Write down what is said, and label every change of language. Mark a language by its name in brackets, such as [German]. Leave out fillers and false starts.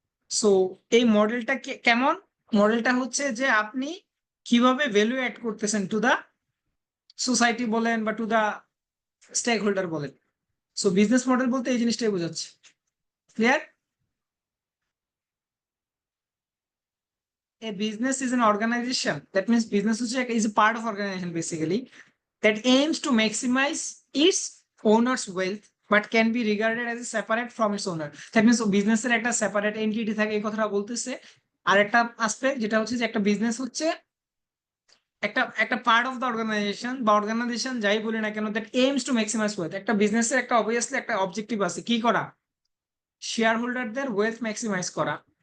[Bangla] So এই মডেলটা কেমন? মডেলটা হচ্ছে যে আপনি কিভাবে ভ্যালু অ্যাড করতেছেন টু দা সোসাইটি বলেন বা টু দা স্টেক হোল্ডার বলেন। সো বিজনেস মডেল বলতে এই জিনিসটাই বোঝাচ্ছে। Clear? [English] A business is an organization. That means business is a part of organization basically that aims to maximize its owner's wealth but can be regarded as separate from its owner. That means [Bangla] business এর একটা separate entity থাকে, এই কথাটা বলতেছে। আর একটা aspect যেটা হচ্ছে যে একটা বিজনেস হচ্ছে একটা একটা পার্ট অফ দ্য অর্গানাইজেশন বা অর্গানাইজেশন যাই বলি না কেন, [English] That aims to maximise wealth. [Bangla] একটা বিজনেসের একটা অবভিয়াসলি একটা অবজেক্টিভ আছে, কি করা? শেয়ার হোল্ডারদের ওয়েলথ ম্যাক্সিমাইজ করা।